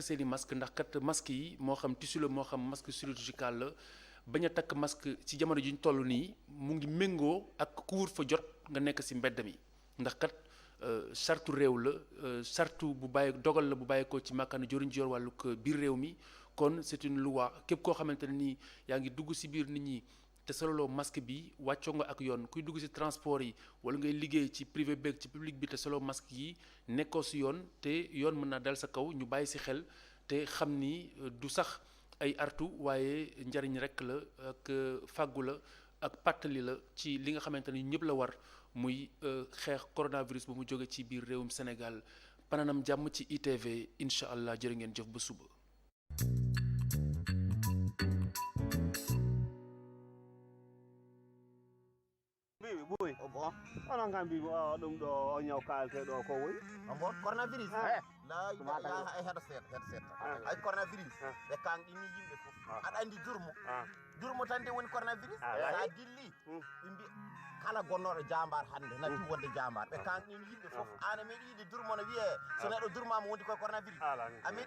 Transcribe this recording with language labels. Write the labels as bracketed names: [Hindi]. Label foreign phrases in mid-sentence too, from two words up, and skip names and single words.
[Wolof] seeni masque ndax kat masque yi moo xam tissu la moo xam [French] masque chirurgical [Wolof] la bañ a takk masque ci jamono ji ñu toll nii mu ngi méngoo ak couvre-feu jot nga nekk ci mbedd mi ndax kat sartu réew la sartu bu bàyyi dogal la bu bàyyi ko ci màkkaana joriñ ji yor wàllu biir réew mi kon [French] c'est une loi [Wolof] képp koo xamante ne nii yaa ngi dugg ci biir nit ñi te sololoo masque bi wàccoo nga ak yoon kuy dugg ci transport yi wala ngay liggéey ci privé beeg ci public bi te solo masque yi nekkoo ci yoon te yoon mën naa dal sa kaw ñu bàyyi ci xel te xam ni du sax ay artu waaye njariñ rekk la ak fàggu la ak pàttali la ci li nga xamante ni ñëpp la war muy xeex coronavirus bu mu jóge ci biir réewum Sénégal pananam jàmm ci ITV [Arabic] إن شاء الله [Wolof] jërë ngeen jëf ba suba. [Fula] Boy bon onon kam mbi ɗum ɗo o ñaw kalteɗo ko woyi bon coronavirus la ilaha ay heɗo seeɗa ay coronavirus ɓe kan ɗini yimɓe fof aɗa andi durmo tan de woni coronavirus sa dilli ɓe mbi kala gonnoɗo jambar hande natti wonde jambar ɓe kan ɗini yimɓe fof an a meeɗi yiide durmo no wiye so neɗɗo durmama wondi koye coronavirus a meeɗi